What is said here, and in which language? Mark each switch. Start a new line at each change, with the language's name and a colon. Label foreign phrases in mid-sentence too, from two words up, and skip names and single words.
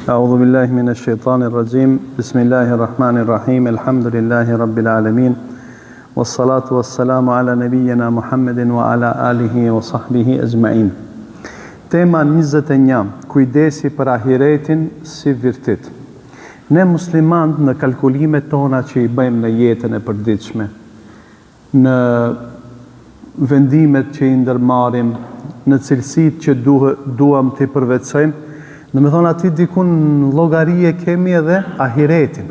Arabic: أعوذ بالله من الشيطان الرجيم بسم الله الرحمن الرحيم الحمد لله رب العالمين والصلاة والسلام على نبينا محمد وعلى آله وصحبه أجمعين.
Albanian: Tema 21. Kujdesi për ahiretin si virtyt. Ne muslimanët në kalkulimet tona që i bëjmë në jetën e përditshme, në vendimet që i ndërmarrim, në cilësitë që duam të përvetësojmë, në me thonë ati dikun në llogarie kemi edhe ahiretin.